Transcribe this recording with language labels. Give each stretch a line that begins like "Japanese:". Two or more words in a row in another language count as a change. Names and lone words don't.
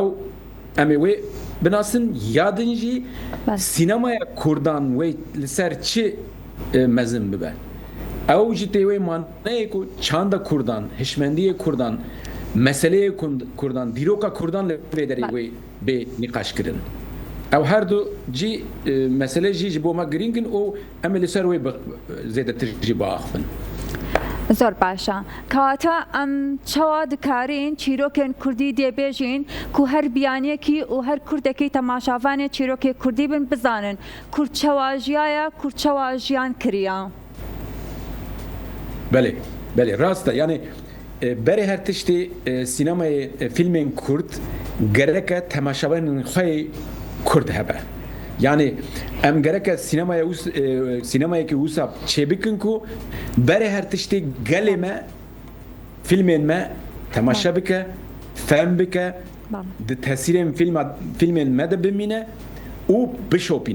Kurdish: em ê wê binasın yadin jî sînemaya Kurdan wê li ser çi mezin bibe ew jî tê wê maneyê ku çanda Kurdan hişmendiyê Kurdan meseleye Kurdan dîroka Kurdan li vê derê wê bê nîqaş kirin ew her du cî mesele jî ji bo me giringin û em ê li ser wê zêdetir jî biaxivin.
Central Kurdish: زۆر باشە کەواتە
Kurdish: ئەم چاوا دکارین چیرۆکێن کوردی دێبێژین کو هەر بیانێکی و هەر کوردێکی تەماشاوانێ چیرۆکێ کوردی بن بزانن کورد چاواژیایە کورد چاواژیان کریە. Belê belê rast e yani berê her tiştê sînemayê filmên Kurd gereke temaşavanên xwe Kurd hebe. Yani em gereke sînemayekî wisa çêbikin ku berê her tiştê gelê me filmên me temaşa bike fehm bike di tesîrên filmên me de bimîne û bişopîne.